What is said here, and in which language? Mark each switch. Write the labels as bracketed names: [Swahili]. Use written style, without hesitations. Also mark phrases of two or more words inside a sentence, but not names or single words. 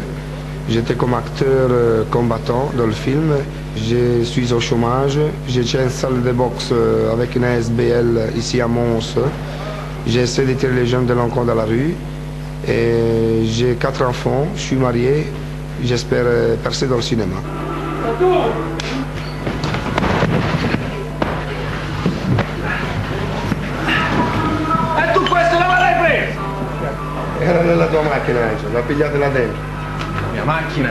[French] J'étais comme acteur combattant dans le film. Je suis au chômage. J'ai une salle de boxe avec une ASBL ici à Mons. J'essaie de tirer les jeunes délinquants dans la rue. Et j'ai 4 enfants. Je suis marié. J'espère percer dans le cinéma. [Italian] E tu questo dove l'hai preso? Era nella tua macchina, Angelo. L'ha pigliata là dentro. La mia macchina?